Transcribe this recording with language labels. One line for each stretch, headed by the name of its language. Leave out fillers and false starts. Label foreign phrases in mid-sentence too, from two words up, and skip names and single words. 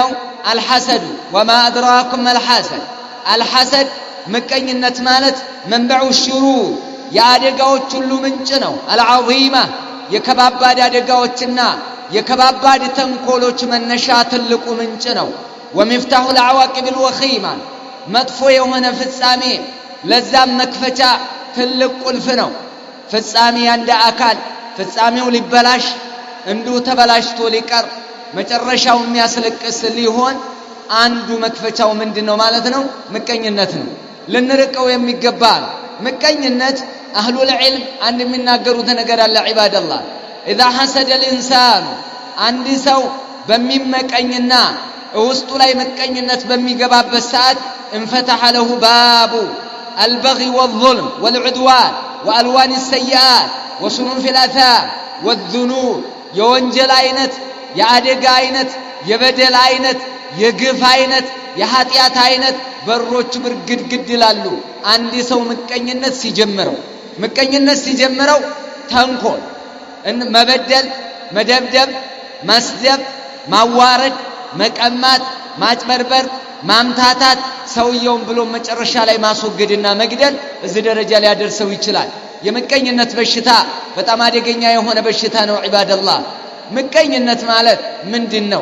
Arabic: الحسد وما أدراكم الحسد الحسد
Amharic: ምቀኝነት ማለት
Arabic: منبع الشرور
Amharic: የአደጋዎች ሁሉ ምንጭ ነው። አልዓዚማ የከባባድ አደጋዎችና የከባባድ ተንኮሎች መነሻ ትልቁ ምንጭ ነው።
Arabic: ومفتاحه العواقب الوخيمة
Amharic: መጥፎ የሆነ ፍጻሜ ለዛም መክፈቻ ትልቅ ቁልፍ ነው። ፍጻሜ አንድ አካል ፍጻሜው ሊበላሽ እንዱ ተበላሽቶ ሊቀር መጨረሻው የሚያስለቅስ ሊሆን አንዱ መክፈቻው ምንድነው ማለት ነው? ምቀኝነት ነው። ልንርቀው የሚገባ ምቀኝነት
Arabic: أهل العلم
Amharic: አንድ የሚናገሩት ነገር አለ። ዒባደላህ
Arabic: إذا حسد الإنسان
Amharic: አንድ ሰው በሚመቀኝና ውስጡ ላይ ምቀኝነት በሚገባበት ሰዓት
Arabic: انفتح له باب البغي والظلم والعدوان والوان السيئات وصنوف الاثام والذنوب
Amharic: የወንጀል አይነት የአደጋ አይነት የበደል አይነት የግፍ አይነት የኃጢአት አይነት በሮች ብርግድግድ ይላሉ። አንድ ሰው ምቀኝነት ሲጀምረው ተንኮል መበደል መደብደብ መስደብ ማዋረድ መቀማት ማጭበርበር ማምታታት ሰውየውን ብሎ መጨረሻ ላይ ማስወገድና መግደል እዚህ ደረጃ ሊያደርሰው ይችላል። የምቀኝነት በሽታ በጣም አደገኛ የሆነ በሽታ ነው። ዒባደላህ ምቀኝነት ማለት ምንድነው?